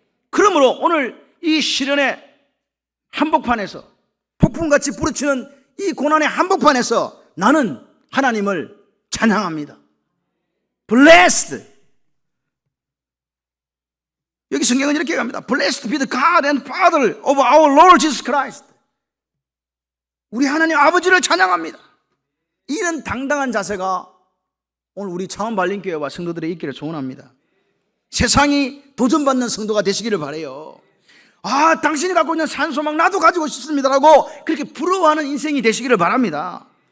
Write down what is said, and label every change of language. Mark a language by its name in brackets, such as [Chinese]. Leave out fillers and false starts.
[Korean] 그러므로 오늘 이 시련의 한복판에서, 폭풍같이 부르치는 이 고난의 한복판에서 나는 하나님을 찬양합니다. [English] Blessed. [Korean] 여기 성경은 이렇게 갑니다. [English] Blessed be the God and Father of our Lord Jesus Christ. [Korean] 우리 하나님 아버지를 찬양합니다. 이런 당당한 자세가 오늘 우리 창원발림교회와 성도들의 있기를 소원합니다. 세상이 도전받는 성도가 되시기를 바라요. 아, 당신이 갖고 있는 산소망 나도 가지고 싶습니다라고 그렇게 부러워하는 인생이 되시기를 바랍니다.